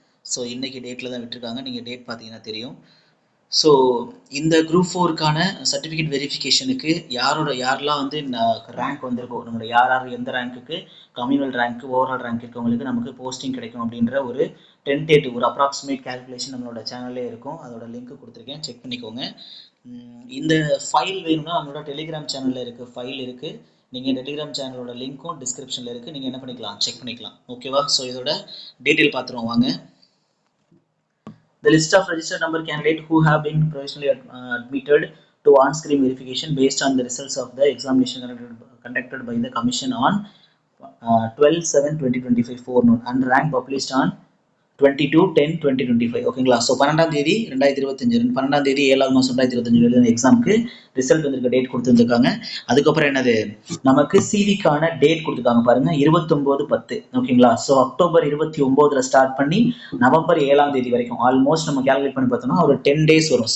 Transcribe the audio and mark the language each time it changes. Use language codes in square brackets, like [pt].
[ta] So இன்னைக்கு டேட்டில் தான் விட்டுருக்காங்க. நீங்கள் டேட் பார்த்தீங்கன்னா தெரியும். ஸோ இந்த குரூப் 4க்கான சர்டிஃபிகேட் வெரிஃபிகேஷனுக்கு யாரெல்லாம் வந்து ரேங்க் வந்திருக்கோ, நம்மளோட யார் எந்த ரேங்க்குக்கு கம்யூனல் ரேங்க் ஓவரால் ரேங்க் இருக்கவங்களுக்கு நமக்கு போஸ்டிங் கிடைக்கும் அப்படின்ற ஒரு டென்டேட்டிவ் ஒரு அப்ராக்சிமேட் கேல்குலேஷன் நம்மளோட சேனல்லே இருக்கும். அதோட லிங்க் கொடுத்துருக்கேன், செக் பண்ணிக்கோங்க. இந்த ஃபைல் வேணும்னா நம்மளோட டெலிகிராம் சேனலில் இருக்குது, ஃபைல் இருக்குது. நீங்கள் டெலிகிராம் சேனலோட லிங்க்கும் டிஸ்கிரிப்ஷனில் இருக்குது, நீங்கள் என்ன பண்ணிக்கலாம், செக் பண்ணிக்கலாம். ஓகேவா? ஸோ இதோட டீட்டெயில் பார்த்துருவோம் வாங்க. [en] The list of registered number candidates who have been provisionally admitted to on-screen verification based on the results of the examination conducted by the Commission on 12/7/2025 forenoon and rank published on 22/10/2025. [ta] ஓகேங்களா? So 12ஆம் தேதி 2025 12ஆம் தேதி 7வது மாதம் 2025 எக்ஸாமுக்கு result வந்திருக்க date கொடுத்துருக்காங்க. அதுக்கப்புறம் என்னது, நமக்கு சிவிக்கான டேட் கொடுத்துருக்காங்க பாருங்க, 29/10. ஓகேங்களா? ஸோ அக்டோபர் 29 ஸ்டார்ட் பண்ணி நவம்பர் 7ஆம் தேதி வரைக்கும் ஆல்மோஸ்ட் நம்ம கேல்குலேட் பண்ணி பார்த்தோம்னா ஒரு 10 டேஸ் வரும்.